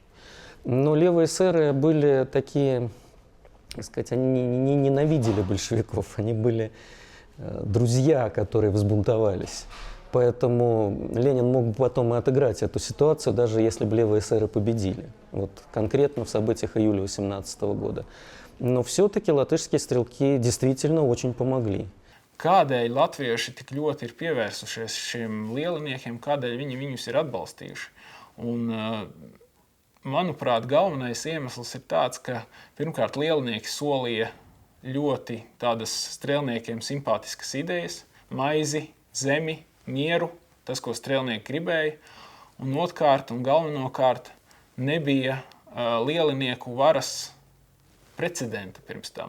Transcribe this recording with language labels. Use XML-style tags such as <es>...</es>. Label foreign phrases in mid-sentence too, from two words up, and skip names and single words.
<ru>Но левые эсеры были такие, так сказать, они не ненавидели большевиков, они были друзья, которые взбунтовались. Поэтому Ленин мог бы потом и отыграть эту ситуацию, даже если бы левые эсеры победили. Вот конкретно в событиях июля 18 года. Но все-таки латышские стрелки действительно очень помогли.</ru> <lv>Kādēļ latvieši tik ļoti ir pievērsušies šiem lieliniekiem, kādēļ viņi viņus ir atbalstījuši? Un, manuprāt, galvenais iemesls ir tāds, ka pirmkārt lielinieki solīja ļoti tādas strēlniekiem simpātiskas idejas, maizi, zemi, mieru, tas, ko strēlnieki gribēja, un otrkārt un galvenokārt nebija lielinieku varas precedenta pirms tam.</lv>